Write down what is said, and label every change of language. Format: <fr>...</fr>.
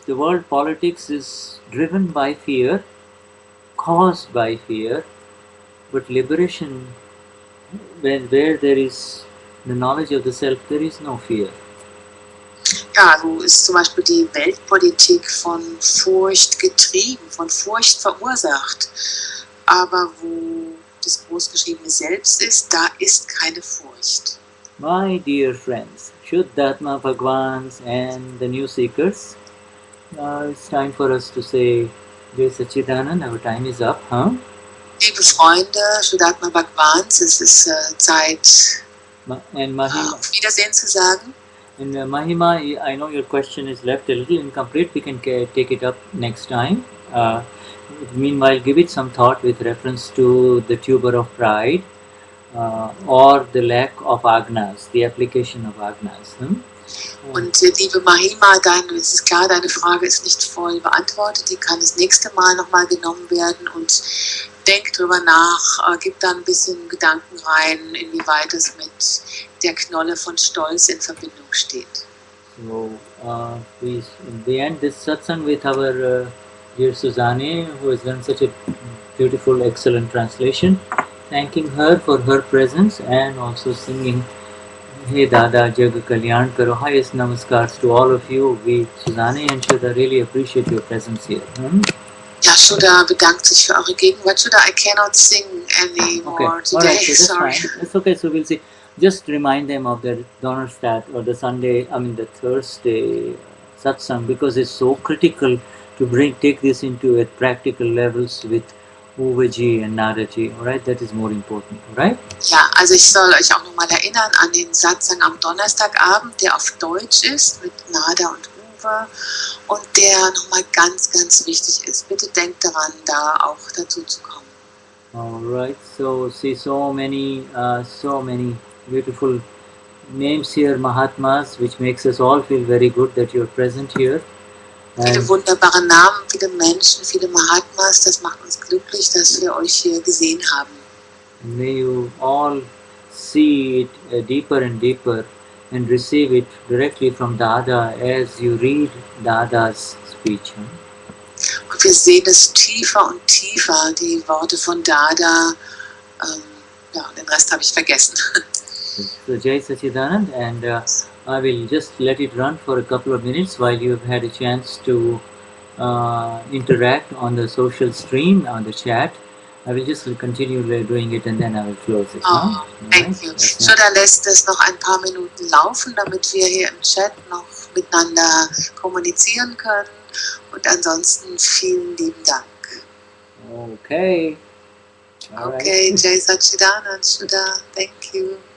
<en>The world politics is driven by fear, caused by fear, but liberation, where there is the knowledge of the self, there is no fear.</en> <de>Ja, so ist zum Beispiel die Weltpolitik von Furcht getrieben, von Furcht verursacht. Aber wo das großgeschriebene Selbst ist, da ist keine Furcht.</de> <en>My dear friends, Shuddha Bhagwans and the new seekers, it's time for us to say Jai Sachidanand. Our time is up, huh?</en> <de>Liebe Freunde, Shuddha Bhagwans, es ist Zeit, auf Wiedersehen zu sagen.</de> <en>And Mahima, I know your question is left a little incomplete. We can take it up next time. Meanwhile, give it some thought with reference to the tuber of pride or the lack of agnas, the application of agnas.</en> <de>Und liebe Mahima, es ist klar, deine Frage ist nicht voll beantwortet. Die kann das nächste Mal nochmal genommen werden und denk drüber nach, gib da ein bisschen Gedanken rein, inwieweit es mit der Knolle von Stolz in Verbindung steht.</de> <en>So, we end this satsang with our dear Susanne, who has done such a beautiful, excellent translation, thanking her for her presence and also singing</en> <gu>Hey Dada, Jag Kalyan Karo.</gu> <en>Highest namaskars to all of you. We, Susanne and Shuddha, really appreciate your presence here.</en> <de>Ja, Shuddha bedankt sich für eure Gegenwart.</de> <en>Shuddha, I cannot sing Okay, anymore today. alright, so that's Sorry. fine. That's okay, so we'll see. Just remind them of the Donnerstadt or the Sunday, the Thursday satsang, because it's so critical to take this into a practical levels with Uvaji and Nadaji, alright? That is more important, alright?</en> <de>Ja, also ich soll euch auch nochmal erinnern an den Satsang am Donnerstagabend, der auf Deutsch ist, mit Nada und Uwe und der nochmal ganz, ganz wichtig ist. Bitte denkt daran, da auch dazu zu kommen.</de> <en>Alright, so see so many beautiful names here, Mahatmas, which makes us all feel very good that you're present here.</en> <de>Viele wunderbare Namen, viele Menschen, viele Mahatmas, das macht uns glücklich, dass wir euch hier gesehen haben.</de> <en>May you all see it deeper and deeper and receive it directly from Dada as you read Dada's speech.</en> <de>Und wir sehen es tiefer und tiefer, die Worte von Dada. Ja, den Rest habe ich vergessen.</de> <en>So Jai Sachidanand, and I will just let it run for a couple of minutes while you have had a chance to interact on the social stream, on the chat. I will just continue doing it and then I will close it. Oh, thank you.</en> <de>Shuddha lässt es noch ein paar Minuten laufen, damit wir hier im Chat noch miteinander kommunizieren können. Und ansonsten vielen lieben Dank.</de> <en>Okay. Okay, right. Jai Sachidanand, Shuddha, thank you.</en>